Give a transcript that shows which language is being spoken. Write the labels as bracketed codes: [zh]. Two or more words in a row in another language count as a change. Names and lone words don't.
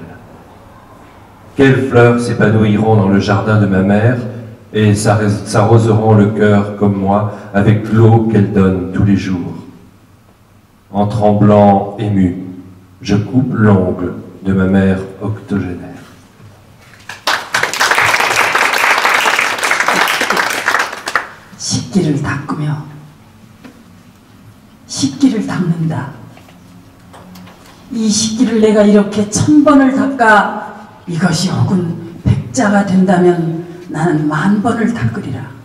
[fr] Quelles fleurs s'épanouiront dans le jardin de ma mère et s'arroseront le cœur comme moi avec l'eau qu'elle donne tous les jours? En tremblant ému, je coupe l'ongle de ma mère octogénaire. [ko] 식기를 닦으며 식기를 닦는다. 이 식기를 내가 이렇게 1000번을 닦아 이것이 혹은 백자가 된다면 나는 10,000번을 닦으리라.